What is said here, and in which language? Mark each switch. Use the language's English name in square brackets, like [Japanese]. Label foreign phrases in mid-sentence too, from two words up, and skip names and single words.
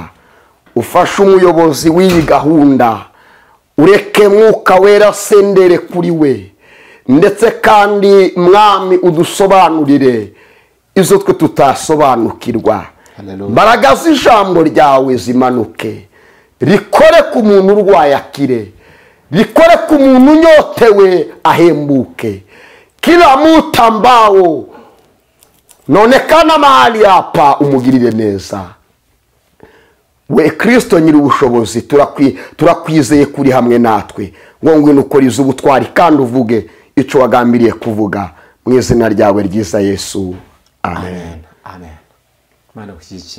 [Kinyarwanda] Ufashe umuyobozi w'iyi gahunda, ureke Mwuka Wera sendere kuri we, ndetse kandi mwami udusobanurire izo twe tutasobanukirwa. Mbaraga z'ijambo ryawe zimanuke, rikore ku muntu urwaye akire, rikore ku muntu unyotewe ahembuke. [Swahili] Kila mtu ambao naonekana mahali hapa [Kinyarwanda] umugirire neza. We Kristo nyiri ubushobozi, turakwizeye kuri hamwe natwe, ngo ngwino ukorize ubutwari kandi uvuge ico wagambiriye kuvuga, mu izina ryawe ryiza Yesu. Amen. Amen. Mana gushyigikire.